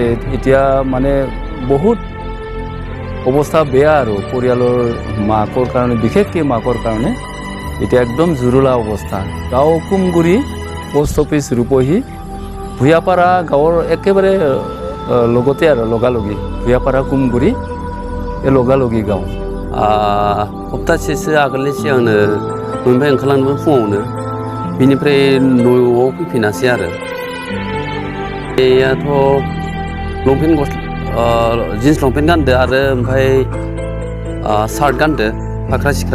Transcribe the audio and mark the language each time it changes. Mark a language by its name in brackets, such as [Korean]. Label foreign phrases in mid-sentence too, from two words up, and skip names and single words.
[Assamese] এতিয়া মানে বহুত অৱস্থা বেয়া আৰু পৰিয়ালৰ মাকৰ কাৰণে, বিশেষকৈ মাকৰ কাৰণে এতিয়া একদম জুৰুলা অৱস্থা। গাঁও কুমগুৰি, পোষ্ট অফিচ ৰূপহী, ভূঞাপাৰা গাঁৱৰ একেবাৰে লগতে আৰু লগালগি। ভূঞাপাৰা কুমগুৰি এই লগালগि गाव। [Bodo] सप्तासेसो आगोलनि सिगांनो न'निफ्राय ओंखारलांदोंमोन फुङावनो, बिनिफ्राय न'आव फैफिनासै आरो। बेयाथ' [English] jeans long pant [Bodo] गानदो आरो ओमफ्राय सार्ट गानदो, फाख्रा सिख्रा।